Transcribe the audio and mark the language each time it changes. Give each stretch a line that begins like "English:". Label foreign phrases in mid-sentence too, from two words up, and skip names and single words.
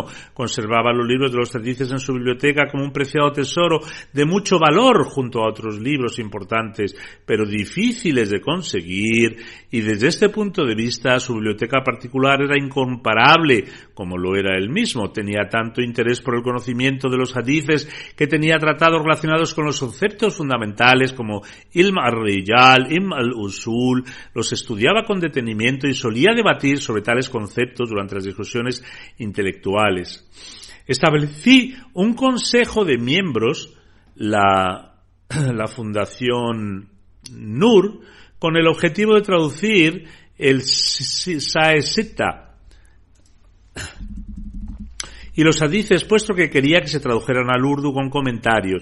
Spanish: Conservaba los libros de los hadices en su biblioteca como un preciado tesoro de mucho valor, junto a otros libros importantes, pero difíciles de conseguir, y desde este punto de vista su biblioteca particular era incomparable, como lo era él mismo. Tenía tanto interés por el conocimiento de los hadices que tenía tratados relacionados con los conceptos fundamentales como
Arabic: علم الرجال, علم الأصول,
Spanish: los estudiaba con detenimiento y solía debatir sobre tales conceptos durante las discusiones intelectuales. Establecí un consejo de miembros, la Fundación Nur, con el objetivo de traducir el Saesita y los hadices, puesto que quería que se tradujeran al urdu con comentarios.